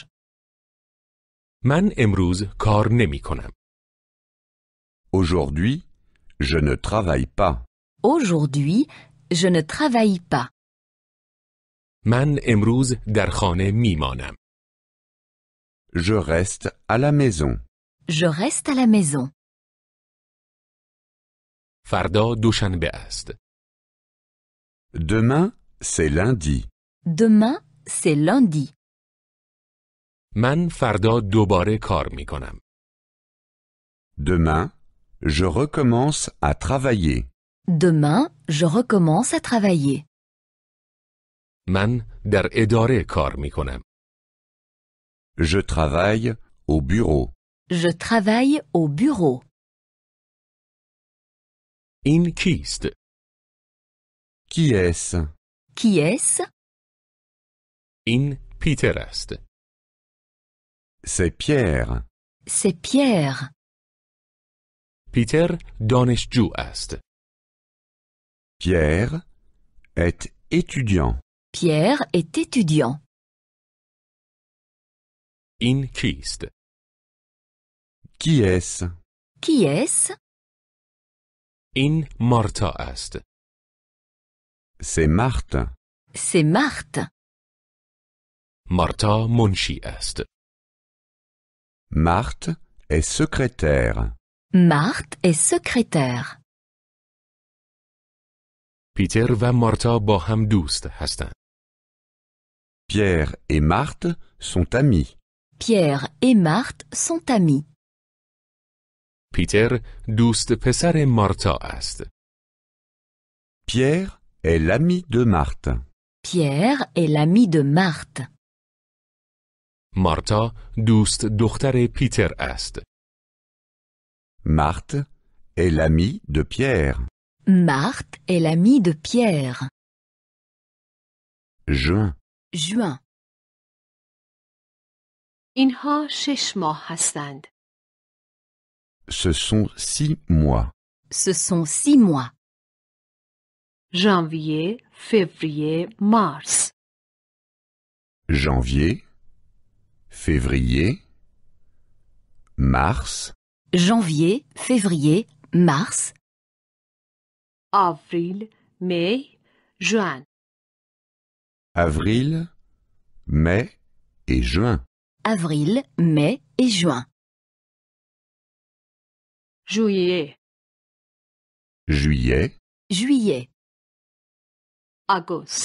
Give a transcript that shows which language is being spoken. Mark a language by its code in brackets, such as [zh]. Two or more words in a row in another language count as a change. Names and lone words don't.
[fa] من امروز کار نمی کنم. [fr] Aujourd'hui, je ne travaille pas. Aujourd'hui, je ne travaille pas. [fa] من امروز در خانه می مانم. [fr] Je reste à la maison. Je reste à la maison. [fa] فردا دوشنبه است. [fr] Demain, c'est lundi. Demain, c'est lundi. [fa] من فردا دوباره کار می کنم. [fr] Demain, je recommence à travailler. Demain, je recommence à travailler. [fa] من در اداره کار می کنم. [fr] Je travaille au bureau. Je travaille au bureau. [fa] این کیست؟ [fr] Qui est-ce? Qui est-ce? [fa] این پیتر است. [fr] C'est Pierre. C'est Pierre. [fa] پیتر دانشجو است. [fr] Pierre est étudiant. Pierre est étudiant. [fa] این کیست؟ [fr] Qui est-ce? Qui est-ce? [fa] این مارتا است. [fr] C'est Marthe. C'est Marthe. [fa] مارتا منشی است. [fr] Marthe est secrétaire. Marthe est secrétaire. [fa] پیتر و مارتا با هم دوست هستند. [fr] Pierre et Marthe sont amis. Pierre et Marthe sont amis. [fa] پیتر دوست پسر مارتا است. [fr] Pierre est l'ami de Marthe. Pierre est l'ami de Marthe. [fa] مارتا دوست دختر پیتر است. [fr] Marthe est l'amie de Pierre. Marthe est l'ami de Pierre. Juin. Juin. [fa] اینها 6 ماه هستند. [fr] Ce sont 6 mois. Ce sont 6 mois. [fa] ژانویه، فوریه، مارس. [fr] Janvier, février, mars, Janvier, février, mars, [fa] آوریل، می، ژوئن. [fr] avril, mai et juin. avril, mai et juin. [fa] ژوئیه، [fr] Juillet, Juillet, [fa] آگوست.